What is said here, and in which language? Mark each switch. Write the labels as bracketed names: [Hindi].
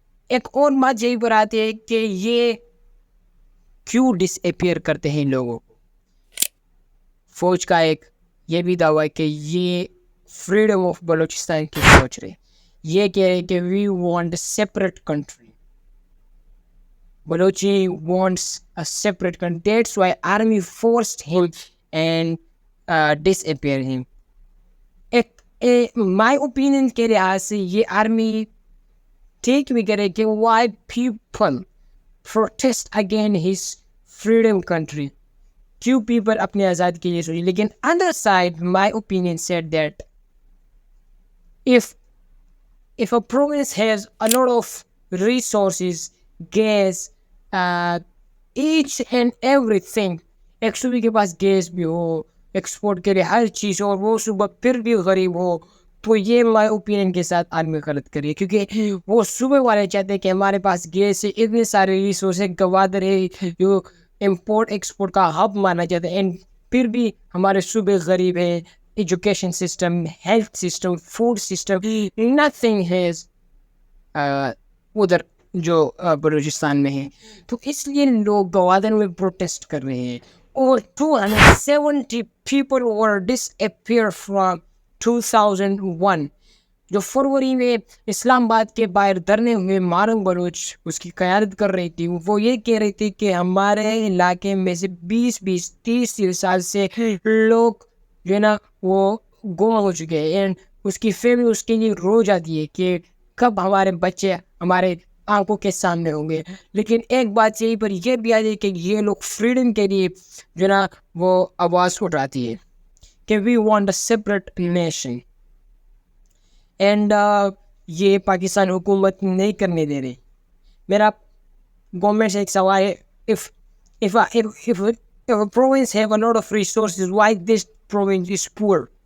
[Urdu] ایک اور بات یہی پر آتی ہے کہ یہ کیوں ڈس اپیئر کرتے ہیں لوگوں کو. فوج کا ایک یہ بھی دعویٰ ہے کہ یہ فریڈم آف بلوچستان کی سوچ رہے. یہ کہہ رہے کہ [English] We want a separate country. Balochi wants a separate country. That's why army forced him and disappear him. My opinion [Urdu] کے لحاظ سے یہ آرمی ٹھیک بھی کرے کہ [English] why people protest against his freedom country. [Urdu] کیوں پیپل اپنی آزادی کے لیے سوچے. لیکن [English] other side my opinion said that if a province has a lot of resources, gas, [Urdu] H and every thing, ایک صوبے کے پاس گیس بھی ہو, ایکسپورٹ کے لیے ہر چیز, اور وہ صوبہ پھر بھی غریب ہو, تو یہ مائی اوپینین کے ساتھ آرمی غلط کریے. کیونکہ وہ صوبے والے چاہتے ہیں کہ ہمارے پاس گیس ہے, اتنے سارے ریسورس ہے, گوادر ہے جو امپورٹ ایکسپورٹ کا ہب مانا جاتا ہے, اینڈ پھر بھی ہمارے صوبے غریب ہیں. Education system, health system, food system, nothing has ادھر جو بلوچستان میں ہے. تو اس لیے لوگ گوادر میں پروٹیسٹ کر رہے ہیں. [English] اور 270 people were disappeared from 2001. [Urdu] جو فروری میں اسلام آباد کے باہر دھرنے ہوئے مارنگ بلوچ اس کی قیادت کر رہی تھی. وہ یہ کہہ رہی تھی کہ ہمارے علاقے میں سے 20-30 سال سے لوگ جو ہے نا وہ گم ہو چکے ہیں, اینڈ اس کی فیملی اس کے لیے رو جاتی ہے کہ کب ہمارے بچے ہمارے آنکھوں کے سامنے ہوں گے. لیکن ایک بات یہی پر یہ بھی آ جائے کہ یہ لوگ فریڈم کے لیے جو نا وہ آواز اٹھاتی ہے کہ [English] we want a separate nation, [Urdu] and یہ پاکستان حکومت نہیں کرنے دے رہی. میرا گورنمنٹ سے ایک سوال ہے, [English] if a province have a lot of resources, why this province is poor?